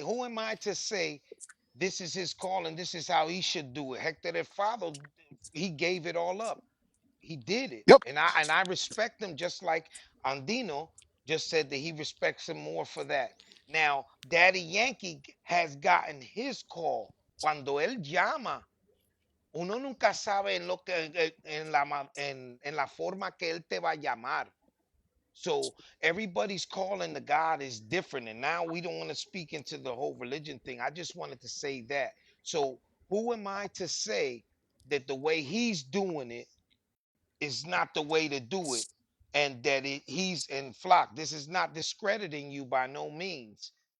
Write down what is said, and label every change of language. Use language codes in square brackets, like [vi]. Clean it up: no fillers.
[en] Who am I to say this is his call and this is how he should do it? Hector the father, he gave it all up. He did it. Yep. And I respect him just like Andino just said that he respects him more for that. Now, Daddy Yankee has gotten his call. [es] Cuando él llama, uno nunca sabe en lo que en la forma que él te va a llamar. [en] So everybody's calling to God is different. And now we don't want to speak into the whole religion thing. I just wanted to say that. So who am I to say that the way he's doing it is not the way to do it? And that he's in flock. This is not discrediting you by no means.